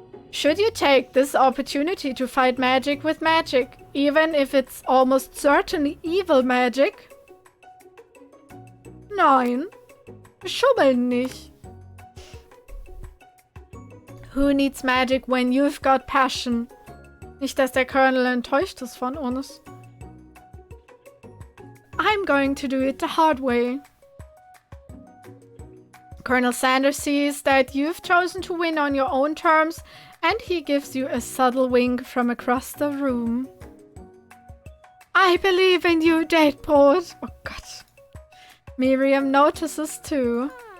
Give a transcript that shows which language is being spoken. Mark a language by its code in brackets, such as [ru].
[en] Should you take this opportunity to fight magic with magic, even if it's almost certainly evil magic? [de] Nein. Schummeln nicht. [en] Who needs magic when you've got passion? [de] Nicht, dass der Colonel enttäuscht ist von uns. [en] I'm going to do it the hard way. Colonel Sanders sees that you've chosen to win on your own terms, and he gives you a subtle wink from across the room. I believe in you, Datebrot. Oh God. Miriam notices too.